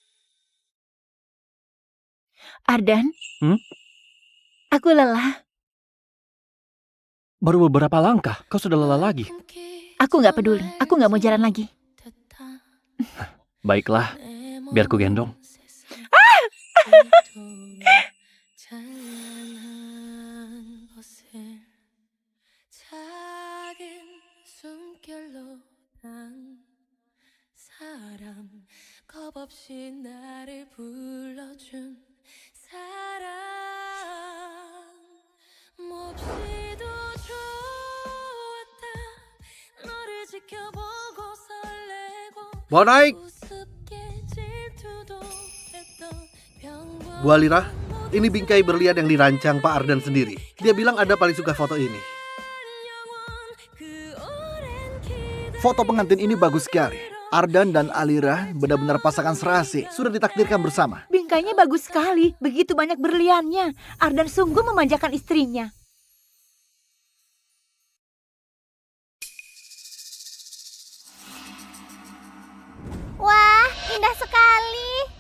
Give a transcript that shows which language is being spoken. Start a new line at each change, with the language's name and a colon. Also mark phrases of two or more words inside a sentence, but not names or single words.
Indonesian: Ardan, aku lelah. Baru beberapa langkah, kau sudah lelah lagi. Aku nggak peduli. Aku nggak mau jalan lagi. Baiklah, biar ku gendong.
Korean: 겁없이 나를 불러준 사랑 몹시도 좋았다 너를 지켜보고 설레고
Indonesian: Mau naik?
Korean: 우습게 질투도 했던 평범한
Indonesian: Bu Alira, ini bingkai berlian yang dirancang Pak Ardan sendiri. Dia bilang Anda paling suka foto ini.
Korean: 그 오랜 기대
Indonesian: Foto pengantin ini bagus sekali. Ardan dan Alira benar-benar pasangan serasi. Sudah ditakdirkan bersama. Bingkainya bagus sekali, begitu banyak berliannya. Ardan sungguh memanjakan istrinya. Wah, indah sekali.